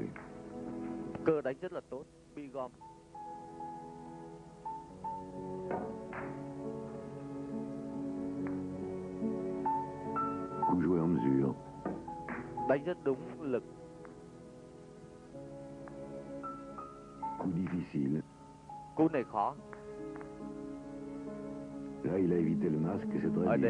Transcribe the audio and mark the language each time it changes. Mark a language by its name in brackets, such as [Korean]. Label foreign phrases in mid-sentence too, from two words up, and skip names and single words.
[Vietnamese] Cơ đánh rất là tốt, bi gom. [French] Coup joué en mesure. [Vietnamese] Đánh rất đúng lực. [French] Coup difficile. [Vietnamese] Cú này khó. [French] Là, il a évité le masque, c'est très [Vietnamese] Ở [French] bien.